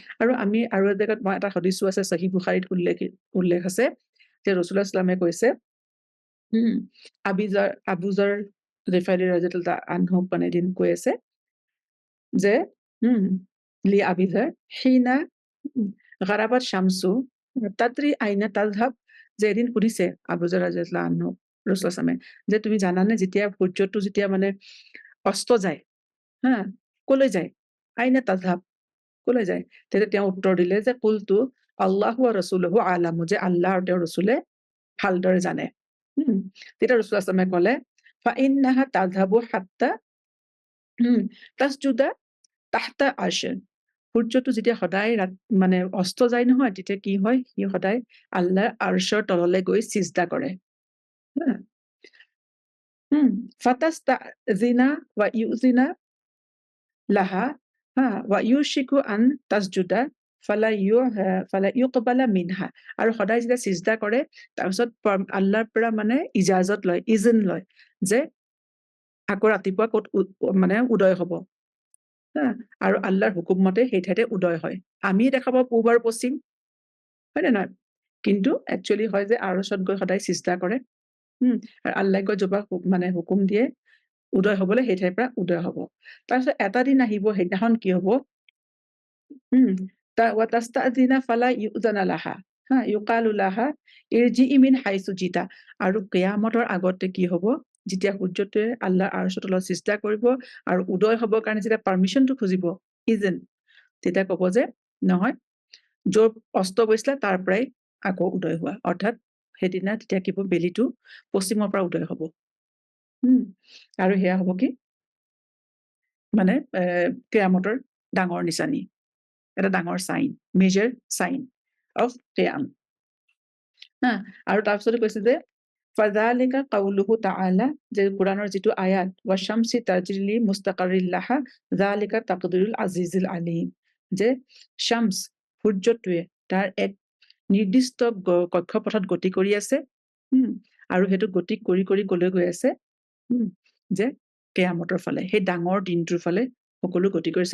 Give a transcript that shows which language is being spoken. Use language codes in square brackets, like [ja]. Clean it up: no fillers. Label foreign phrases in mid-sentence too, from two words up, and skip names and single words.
[as] আৰু আমি আৰু এক জেগাত মই এটা হাদিছো আছে, সহিহ বুখাৰীত উল্লেখ আছে যে ৰাসূলুল্লাহ ইছলামে কৈছে, আবুজাৰ গিফাৰী [ar] رضي الله عنه [as] মানে এদিন কৈ আছে যে [ar] لأبي ذر حين غربت الشمس تدري أين تذهب, [as] যে এদিন সুধিছে আবুজাৰ [ar] رضي الله عنه [as] ৰাসূলুল্লাহ ইছলামে যে তুমি জানানে যেতিয়া সূৰ্যটো যেতিয়া মানে অস্ত যায়, কলৈ যায়? [ar] أين تذهب, [as] কলৈ যায়? তেতিয়া তেওঁ উত্তৰ দিলে যে [ar] قلت الله ورسوله أعلم, [as] যে আল্লাহ আৰু তেওঁৰ ৰসুলে ভালদৰে জানে। [ar] তেতিয়া ৰাসূলুল্লাহ صلى الله عليه ক'লে فإنها تذهب حتى تسجد تحت العرش. [as] সূৰ্যটো যেতিয়া সদায় মানে অস্ত যায় নহয়, তেতিয়া কি হয়, সি সদায় আল্লাহৰ আৰশ্বৰ তললৈ গৈ চিজদা কৰে। [ar] فتستأذن ويؤذن لها ويوشك أن تسجد فلا يقبل منها. [as] আৰু সদায় যেতিয়া চিজদা কৰে, তাৰপিছত আল্লাহৰ পৰা মানে ইজাজত লয়, ইজেন লয় যে আকৌ ৰাতিপুৱা ক'ত মানে উদয় হ'ব। আৰু আল্লাহৰ হুকুম মতে সেই ঠাইতে উদয় হয়। আমি দেখা পাওঁ পূব আৰু পশ্চিম, হয় নে নহয়? কিন্তু একচুৱেলি হয় যে আৰছত গৈ সদায় চিজদা কৰে। আৰু আল্লাহে গৈ য'ৰ পৰা মানে হুকুম দিয়ে উদয় হ'বলৈ, সেই ঠাইৰ পৰা উদয় হ'ব। তাৰপিছত এটা দিন আহিব, সেইদিনাখন কি হ'ব, [ar] وتستأذن فلا يؤذن لها يقال لها ارجعي من حيث جئت. [as] আৰু কিয়ামতৰ আগতে কি হ'ব, যেতিয়া সূৰ্যটোৱে আল্লাহৰ আৰশৰ তলত চিজদা কৰিব আৰু উদয় হ'বৰ কাৰণে যেতিয়া পাৰ্মিশ্যনটো খুজিব ইজেন, তেতিয়া ক'ব যে নহয়, য'ৰ অস্ত গৈছিলে তাৰ পৰাই আকৌ উদয় হোৱা। অৰ্থাৎ সেইদিনা তেতিয়া কি হ'ব, বেলিটো পশ্চিমৰ পৰা উদয় হ'ব। আৰু সেয়া হ'ব কি, মানে কিয়ামতৰ ডাঙৰ নিচানী, এটা ডাঙৰ চাইন, [en] major sign of qiyam. [as] আৰু তাৰপিছতে কৈছে যে [ar] فذلك قوله تعالى, [as] যে কোৰাণৰ যিটো আয়াত [ar] والشمس تجري لمستقر لها ذلك تقدير العزيز العليم, [as] যে শামছ সূৰ্যটোৱে তাৰ এক নিৰ্দিষ্ট কক্ষপথত গতি কৰি আছে, আৰু সেইটো গতি কৰি কৰি কলৈ গৈ আছে, যে কিয়ামতৰ ফালে, সেই ডাঙৰ দিনটোৰ ফালে সকলো গতি কৰিছে।